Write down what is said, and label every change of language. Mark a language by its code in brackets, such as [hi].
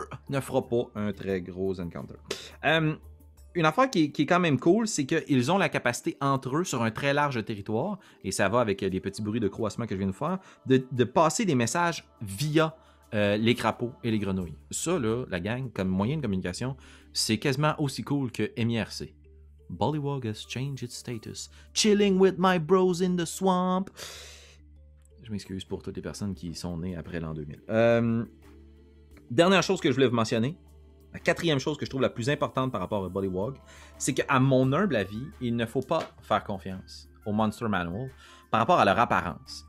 [fr] Ne fera pas un très gros encounter. Une affaire qui est quand même cool, c'est qu'ils ont la capacité entre eux sur un très large territoire, et ça va avec les petits bruits de croassement que je viens de faire, de passer des messages via les crapauds et les grenouilles. Ça, là, la gang, comme moyen de communication, c'est quasiment aussi cool que MIRC. [en] Bullywug has changed its status. Chilling with my bros in the swamp. [fr] Je m'excuse pour toutes les personnes qui sont nées après l'an 2000. Dernière chose que je voulais vous mentionner, la quatrième chose que je trouve la plus importante par rapport à Bullywug, c'est qu'à mon humble avis, il ne faut pas faire confiance au Monster Manual par rapport à leur apparence.